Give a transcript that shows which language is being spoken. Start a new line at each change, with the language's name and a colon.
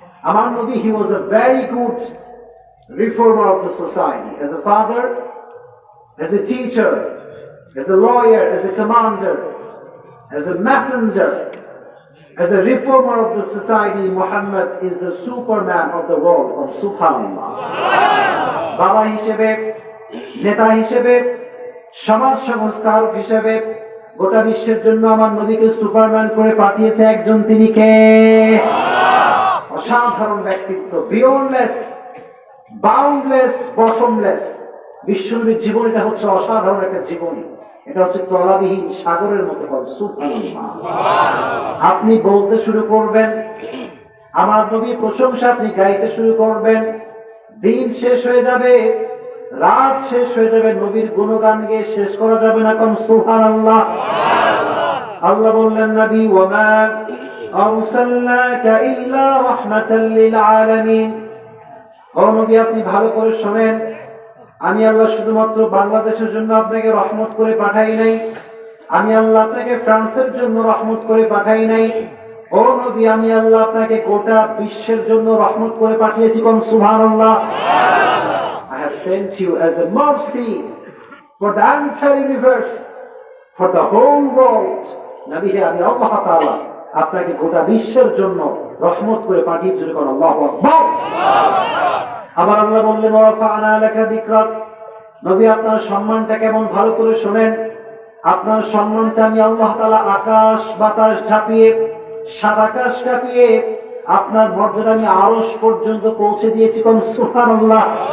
Bangla: আমার নবী,
English: he was a very good reformer of the society, as a father, as a teacher, as a lawyer, as a commander, as a messenger, as a reformer of the society. Muhammad is the superman of the world of Subhanallah.
Bangla: বাবা হিসেবে, নেতা হিসেবে, সমাজ সংস্কারক হিসেবে গোটা বিশ্বের জন্য আমার নবীকে সুপারম্যান করে পাঠিয়েছে একজন, তিনি কে? অসাধারণ ব্যক্তিত্ব, বিয়ন্ডলেস, বাউন্ডলেস, বটমলেস। বিশ্বনবীর জীবনীটা হচ্ছে অসাধারণ একটা জীবনী। এটা হচ্ছে তলাবিহীন সাগরের মতো। সুবহানাল্লাহ। আপনি বলতে শুরু করবেন, আমার নবীর প্রশংসা আপনি গাইতে শুরু করবেন, দিন শেষ হয়ে যাবে, রাত শেষ হয়ে যাবে, নবীর গুণগান গেয়ে শেষ করা যাবে না। কোন সুবহানাল্লাহ। আল্লাহ বললেন, নবী,
Arabic: ওয়ামা আরসালনাকা ইল্লা রাহমাতাল লিল আলামিন।
Bangla: ও নবী, আপনি ভালো করে শুনেন, আমি আল্লাহ শুধুমাত্র বাংলাদেশের জন্য আপনাকে রহমত করে পাঠাই নাই, আমি আল্লাহ আপনাকে ফ্রান্সের জন্য রহমত করে পাঠাই নাই। ও নবী, আমি আল্লাহ আপনাকে গোটা বিশ্বের জন্য রহমত করে পাঠিয়েছি। কোন সুবহানাল্লাহ।
English: I have sent you as a mercy for the entire universe, for the whole world.
Bangla: নবী হে, আমি আল্লাহ তাআলা আপনাকে গোটা বিশ্বের জন্য রহমত করে পাঠিয়েছি। কোন আল্লাহু আকবার। আবার আল্লাহ বললেন,
Arabic: ওয়ারাফা'না লাকা যিকরাক।
Bangla: নবী, আপনার সম্মানটা কেমন ভালো করে শুনেন। আপনার সম্মানটা আমি আল্লাহ তাআলা আকাশ বাতাস ঝাঁপিয়ে, সাত আকাশ কাঁপিয়ে আপনার মর্যাদা আমি আরশ পর্যন্ত পৌঁছে দিয়েছি। কোন সুবহানাল্লাহ।